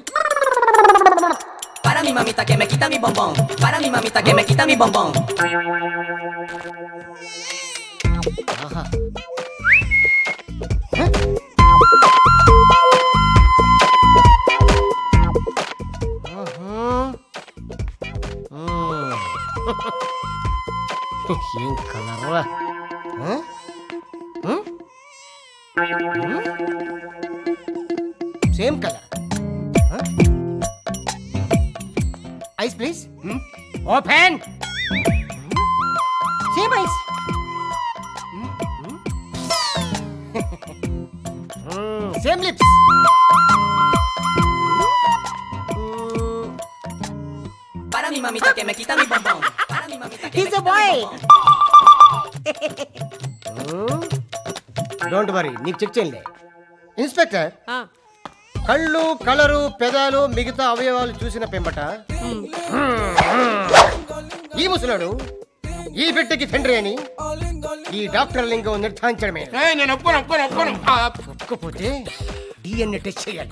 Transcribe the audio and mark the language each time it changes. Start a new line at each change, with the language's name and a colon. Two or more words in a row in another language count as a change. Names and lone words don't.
Spanish: Para mi mamita que me quita mi bombón. Para mi mamita que me quita mi bombón. Aha.
Telugu: ఏం కలరా?
English: same color. eyes please. open. same eyes. same lips.
Spanish: Para mi mamita que me quita mi bombón. Para mi mamita que
English: He's a boy. don't worry,
Telugu: నీకు చెక్ చేయండి. ఇన్స్పెక్టర్, కళ్ళు, కలరు, పెదాలు, మిగతా అవయవాలు చూసిన పెంబట ఈ ముసలాడు ఈ బిడ్డకి తండ్రి అని ఈ డాక్టర్ లింగం నిర్ధారించడమే. నేను ఒప్పుకోపోతే
English: DNA test
Telugu: చేయాలి.